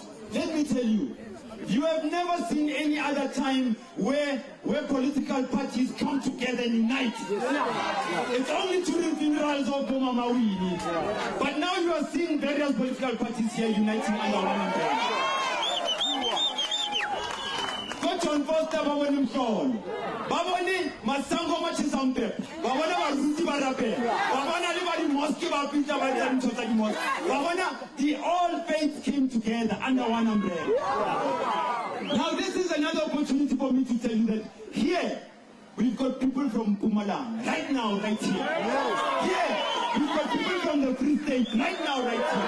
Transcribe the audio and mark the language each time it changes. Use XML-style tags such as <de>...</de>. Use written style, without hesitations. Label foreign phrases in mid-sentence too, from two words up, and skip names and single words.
<en>Let me tell you, you have never seen any other time where political parties come together and unite. It's only during funerals of Boma Mawini. But now you are seeing various political parties here uniting under one umbrella.</en> <st>John Foster babone mhlolo babone masango machisampe babone baruti barape babona le ba di mosque ba pitsa ba di ntotsa di mosque babona</st> <en>the all faiths came together under one umbrella. Now this is another opportunity for me to tell you that here we've got people from Mpumalanga right now, right here. Here we've got people from the Free State right now, right here.</en>